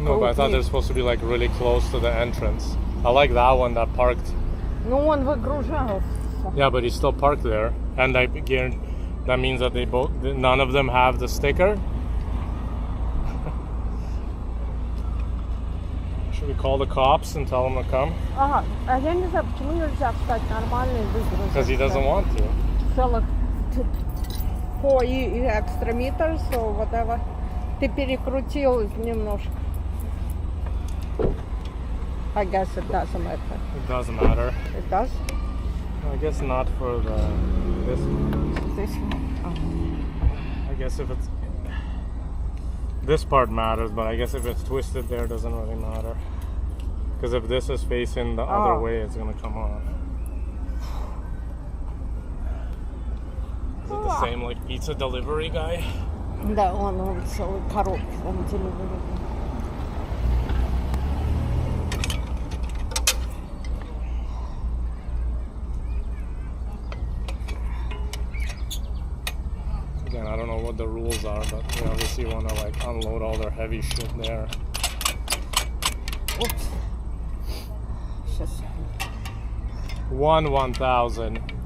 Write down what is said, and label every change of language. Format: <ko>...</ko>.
<en>No, but I thought they're supposed to be like really close to the entrance. I like that one that parked.</en> <ru>Ну, он выгружался.</ru> <en>Yeah, but he's still parked there, and again, that means that none of them have the sticker. Should we call the cops and tell them to come?</en> <ru>Ага, а я не знаю, почему нельзя встать нормально и выгрузить.</ru> <en>Because he doesn't want to.</en> <ru>Целых</ru> <en>4 extra meters, so whatever.</en> <ru>Ты перекрутил немножко.</ru> <en>I guess it doesn't matter. It doesn't matter. It does? I guess not for this one. This one? I guess if it's... This part matters, but I guess if it's twisted there, it doesn't really matter. Because if this is facing the other way, it's going to come on. Is it the same like pizza delivery guy?</en> <ru>Да, он целый коробки там delivery.</ru> <en>Again, I don't know what the rules are, but they obviously want to like unload all their heavy shit there. Oops.</en> <ru>Сейчас.</ru> <en>1,000.</en>